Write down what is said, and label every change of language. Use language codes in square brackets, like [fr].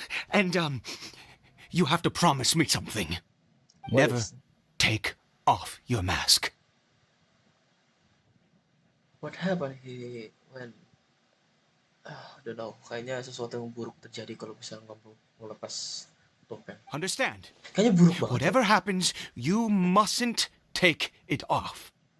[en] And you have to promise me something. Never take off your mask. What happened when I don't know. [id] Kayaknya sesuatu yang buruk terjadi kalau bisa ngelepas topeng. [en] Understand? [id] Kayaknya buruk banget. [en] Whatever happens, you mustn't take it off.